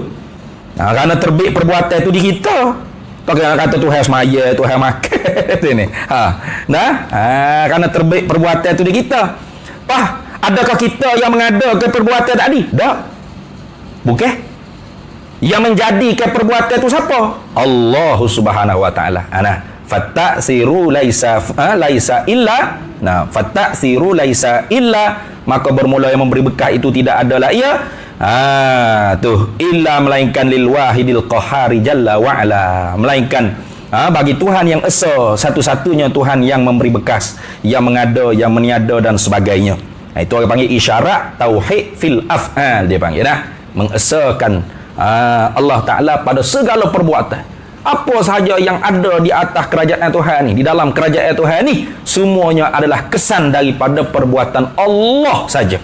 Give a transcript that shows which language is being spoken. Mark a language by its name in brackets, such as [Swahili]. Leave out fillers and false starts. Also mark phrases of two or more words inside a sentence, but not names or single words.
[Malay] Kerana terbit perbuatan itu di kita. Pakai kata Tuhan semaya, Tuhan makan tu ni. Kerana terbit perbuatan itu di kita. Adakah kita yang mengadakan perbuatan tadi? Tak. Bukan. Yang menjadikan perbuatan itu siapa? Allah Subhanahu wa taala. [Arabic] Fattaksiru laisa illa. Fattaksiru laisa illa, [Malay] maka bermula yang memberi bekah itu tidak adalah ia. [Arabic] Illa [Malay] melainkan [Arabic] lil wahidil qahari jalla wa ala, [Malay] melainkan bagi Tuhan yang esa, satu-satunya Tuhan yang memberi bekas, yang mengada, yang meniada dan sebagainya. Itu orang panggil isyarat [Arabic] tauhid fil af'al, [Malay] dia panggil mengesakan [Arabic] Allah Ta'ala [Malay] pada segala perbuatan. Apa sahaja yang ada di atas kerajaan Tuhan ni, di dalam kerajaan Tuhan ni, semuanya adalah kesan daripada perbuatan Allah saja.